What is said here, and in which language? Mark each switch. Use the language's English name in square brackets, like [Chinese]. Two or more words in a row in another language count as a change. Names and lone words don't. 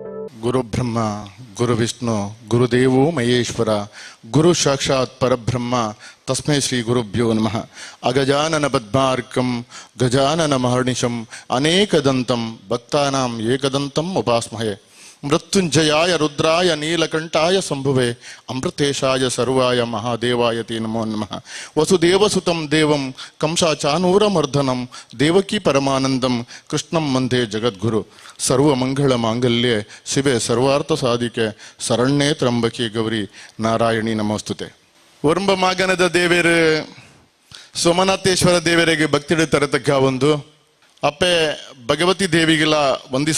[Sanskrit] ಗುರು ಬ್ರಹ್ಮ ಗುರು ವಿಷ್ಣು ಗುರುದೇವೋ ಮಹೇಶ್ವರ ಗುರು ಸಾಕ್ಷಾತ್ ಪರಬ್ರಹ್ಮ ತಸ್ಮೈ ಶ್ರೀ ಗುರುಭ್ಯೋ ನಮಃ. ಅಗಜಾನನ ಪದ್ಮಾರ್ಕಂ ಗಜಾನನ ಮಹರ್ನಿಶಂ ಅನೇಕದಂತಂ ಭಕ್ತಾನಾಂ ಏಕದಂತಂ ಉಪಾಸ್ಮಹೇ. ಮೃತ್ಯುಂಜಯಾಯ ರುದ್ರಾಯ ನೀಲಕಂಠಾಯ ಶಂಭುವೆ ಅಮೃತೇಶಾಯ ಸರ್ವಾಯ ಮಹಾದೇವಾಯ ತೇ ನಮೋ ನಮಃ. ವಸುದೇವಸುತಂ ದೇವಂ ಕಂಸಾಚಾನೂರಮರ್ದನಂ ದೇವಕಿ ಪರಮಾನಂದಂ ಕೃಷ್ಣಂ ವಂದೇ ಜಗದ್ಗುರು. ಸರ್ವಮಂಗಳ ಮಾಂಗಲ್ಯೆ ಶಿವೆ ಸರ್ವಾರ್ಥ ಸಾಧಿಕೆ ಶರಣ್ಯೇ ತ್ರಂಬಕಿ ಗೌರಿ ನಾರಾಯಣಿ ನಮೋಸ್ತುತೆ. [Kannada] ಒರಂಬ ಮಾಗನದ ದೇವೇರು ಸೋಮನಾಥೇಶ್ವರ ದೇವರಿಗೆ ಭಕ್ತಿಡು ತರತಕ್ಕ ಒಂದು ಅಪ್ಪೆ ಭಗವತಿ ದೇವಿಗೆಲ್ಲ ವಂದಿಸ